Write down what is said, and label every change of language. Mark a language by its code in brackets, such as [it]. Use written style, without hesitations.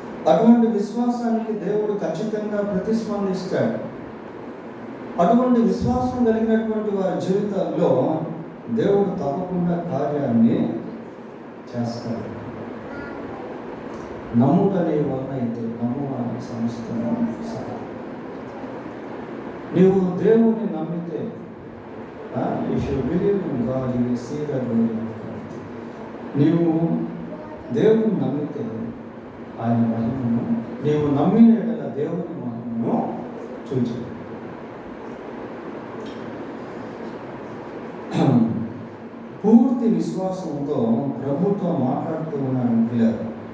[te] అటువంటి విశ్వాసానికి దేవుడు ఖచ్చితంగా ప్రతిస్పందిస్తాడు. అటువంటి విశ్వాసం కలిగినటువంటి వారి జీవితాల్లో దేవుడు తప్పకుండా కార్యాన్ని చేస్తాడు. నమ్ముటనే వలన అయితే నమ్మువాని సంస్థను సహా. నీవు దేవుని నమ్మితే [en] if you believe in God, you will see the glory of God. [te] నీవు దేవుని నమ్మితే ఆయన మహిమను, నీవు నమ్మిన ఎడల దేవుని మహిమను చూచు. పూర్తి విశ్వాసంతో ప్రభుతో మాట్లాడుతూ ఉన్నాడు పిల్లలు.